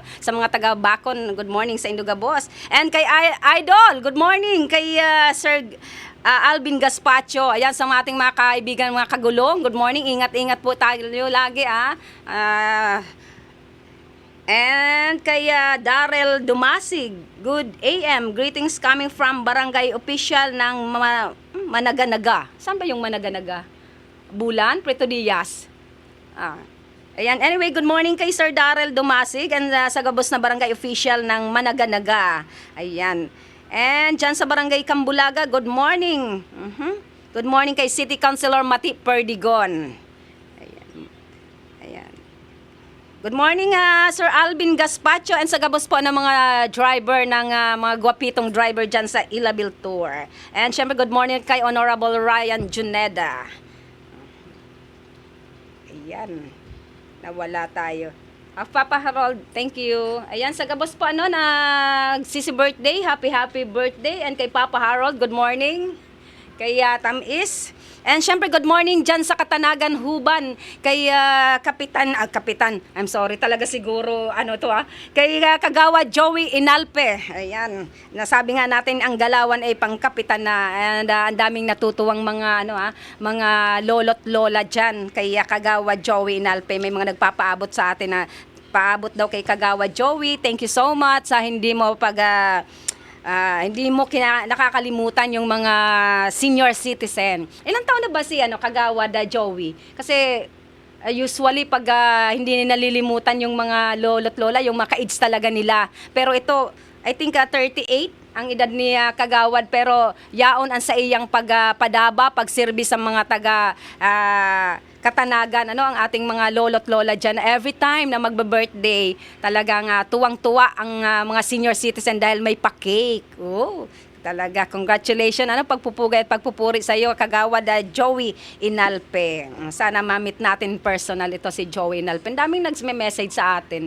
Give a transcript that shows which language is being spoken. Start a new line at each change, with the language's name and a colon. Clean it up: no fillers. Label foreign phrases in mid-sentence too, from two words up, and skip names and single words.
Filipino: Sa mga taga Bacon,
English: good morning
Filipino: sa Induga Boss. And kay Idol,
English: good morning.
Filipino: Kay Sir Alvin Gaspacho. Ayan, sa mga ating mga kaibigan, mga kagulong.
English: Good morning.
Filipino: Ingat-ingat po tayo lagi, and kay Darrell Dumasig.
English: Good AM. Greetings coming from Barangay Official ng Managanaga.
Filipino: Saan ba yung Managanaga? Bulan? Preto Diaz. Ayan. Anyway,
English: good morning
Filipino: kay Sir Darrell Dumasig and sa gabos na Barangay Official ng Managanaga. Ayan. And dyan sa Barangay Cambulaga,
English: good morning. Good morning
Filipino: kay City Councilor Mati Perdigon. Ayan.
English: Good morning,
Filipino: Sir Alvin Gaspacho and sa gabos po ng mga driver ng mga gwapitong driver dyan sa Ilabil Tour. And syempre,
English: good morning
Filipino: kay Honorable Ryan Juneda. Ayan. Nawala tayo. Papa Harold,
English: thank you.
Filipino: Ayan, sa gabos po nagsisi birthday,
English: happy birthday.
Filipino: And kay Papa Harold,
English: good morning.
Filipino: Kay Tamis. And syempre,
English: good morning
Filipino: dyan sa Katanagan, Huban. Kay Kapitan,
English: I'm sorry
Filipino: talaga siguro, Kay Kagawa Joey Inalpe. Ayan, nasabi nga natin ang Galawan ay pangkapitan na. And ang daming natutuwang mga lolo't lola dyan. Kay Kagawa Joey Inalpe. May mga nagpapaabot sa atin na paabot daw kay Kagawa Joey.
English: Thank you so much
Filipino: sa hindi mo nakakalimutan yung mga
English: senior citizen.
Filipino: Ilang taon na ba si Kagawa Joey? Kasi usually pag hindi nalilimutan yung mga lolo't lola, yung mga ka-age talaga nila. Pero ito,
English: I think
Bikol: 38 ang edad ni Kagawad, pero yaon ang sa iyang pagpadaba, pagserbi sa mga taga Katanagan,
Filipino: ang ating mga lolo't lola dyan. Every time na magbe-birthday, talagang tuwang-tuwa ang mga
English: senior citizen
Filipino: dahil may pa-cake. Oh, talaga, congratulations. Pagpupugay at pagpupuri sa iyo, Kagawad Joey Inalpe. Sana ma-meet natin personal ito si Joey Inalpe. Ang daming nag-message sa atin.